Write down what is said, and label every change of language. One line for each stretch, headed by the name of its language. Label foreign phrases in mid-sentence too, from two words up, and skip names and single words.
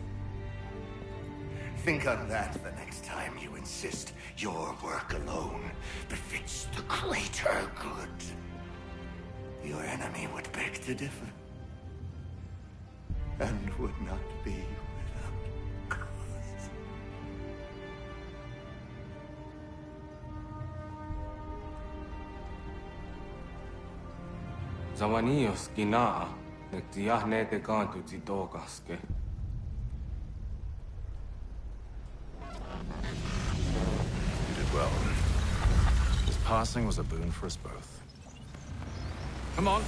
English: Think on that the next time you insist your work alone befits the greater good. Your enemy would beg to differ, and would not be without cause. Zawanios gina, nektiahne te kantu zitokaske. You did well. This passing was a boon for us both. Come on.